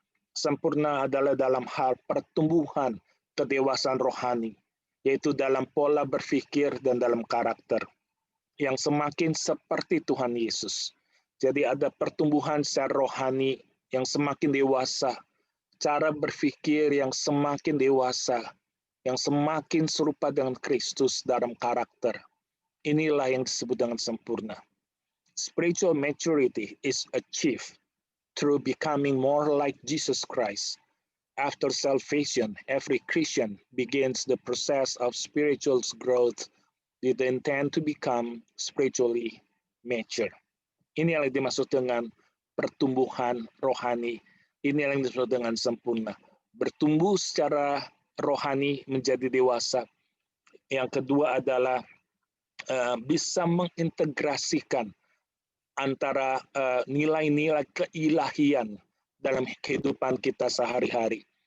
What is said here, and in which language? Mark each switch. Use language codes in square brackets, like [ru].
[id] Sempurna adalah dalam hal pertumbuhan kedewasaan rohani, yaitu dalam pola berpikir dan dalam karakter, yang semakin seperti Tuhan Yesus. Jadi ada pertumbuhan secara rohani yang semakin dewasa, cara berpikir yang semakin dewasa, yang semakin serupa dengan Kristus dalam karakter. Inilah yang disebut dengan sempurna. [en] Spiritual maturity is achieved through becoming more like Jesus Christ. After salvation, every Christian begins the process of spiritual growth with the intent to become spiritually mature. [id] Ini yang dimaksud dengan pertumbuhan rohani. Ini yang disebut dengan sempurna. Bertumbuh secara rohani menjadi dewasa. Yang kedua adalah bisa mengintegrasikan antara nilai-nilai keilahian dalam kehidupan kita sehari-hari.